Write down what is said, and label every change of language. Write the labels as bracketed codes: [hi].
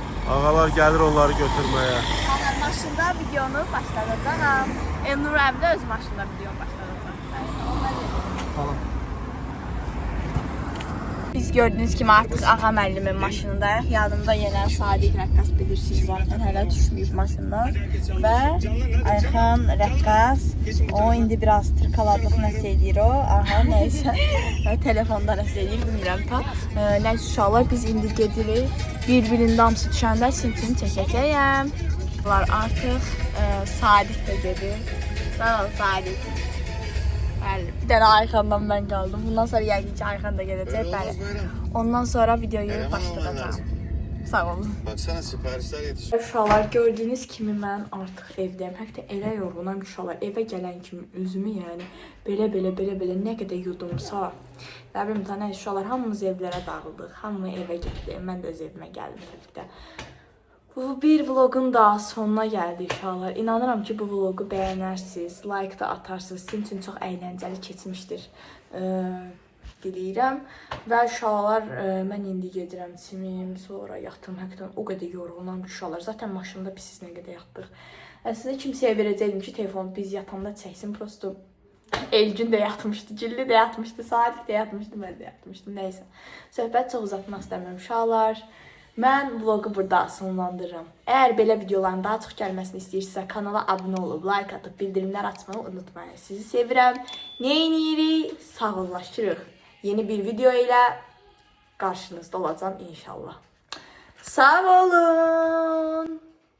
[az] Ağalar gəlir onları götürməyə. Maşında videonu başladacağam. Elnur əbi də öz maşında videonu başladacaq. Biz gördüyünüz kimi artıq Ağa müəllimin maşınındayıq. Yanımda yenə Sadiq rəqqas bilirsiniz zaten. Hələ düşməyib maşından. Və Ayxan rəqqas. O indi biraz tırkaladıq nəsə edir o. Aha nəysə. Telefonda nəsə edir bilmirəm ta. Nəysə uşaqlar biz indi gedirik. Bir-birinin damsı düşəndə simçini çəkəcəyəm. Artıq Sadiq də gedir. Sağ ol Sadiq. Bəli, bir dənə Ayxandan mən qaldım. Bundan sonra yəqin ki Ayxan da gedəcək. Bəli. Ondan sonra videoyu başlayacağam. Sağ olun. [tr] Baksana siparişler yetişiyor. [az] Uşaqlar gördüyünüz kimi mən artıq evdəyim. Hətta elə yorğunam ki uşaqlar evə gələn kimi özümü yəni belə nə qədər yudumsa. Nə bilim tanə uşaqlar hamımız evlərə dağıldıq. Hamı evə getdi. Mən də öz evimə gəldim təbii də. Bu bir vlogun da sonuna gəldi uşaqlar. İnanıram ki bu vlogu bəyənərsiniz, like da atarsınız. Sizin üçün çox əyləncəli keçmişdir. Diləyirəm. Və uşaqlar mən indi gedirəm çimim, sonra yatım. Həqiqətən o qədər yorğunam ki uşaqlar. Zaten maşında biz nə qədər yatdıq. Əslində kimsəyə verəcəydim ki telefonu biz yatanda çəksin. Prosto Elgün də yatmışdı, Güllü də yatmışdı, Sadiq də yatmışdı, mən də yatmışdım. Nəysə. Söhbət çox uzatmaq istəmirəm uşaqlar. Mən vlogu burada sonlandırıram. Əgər belə videoların daha çox gəlməsini istəyirsinizsə kanala abunə olub, like atıb, bildirimlər açmayı unutmayın. Sizi sevirəm. Neyinirik? Sağollaşırıq. Yeni bir video ilə qarşınızda olacağım inşallah. Sağ olun.